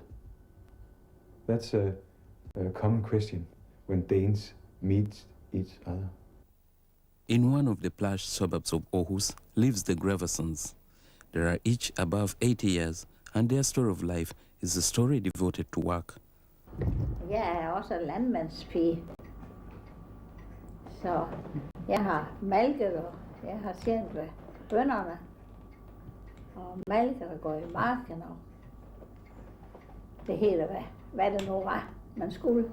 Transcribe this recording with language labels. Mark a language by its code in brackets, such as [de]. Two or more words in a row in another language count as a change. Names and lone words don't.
[en] That's a common question when Danes meet each other. In one of the plush suburbs of Aarhus lives the Graversons. They are each above 80 years, and their story of life is a story devoted to work. [da] Jeg også landmandspige, så jeg har malket, og jeg har tjent ved bønderne, og malket og gået i marken, og det hele, hvad det nu var, man skulle.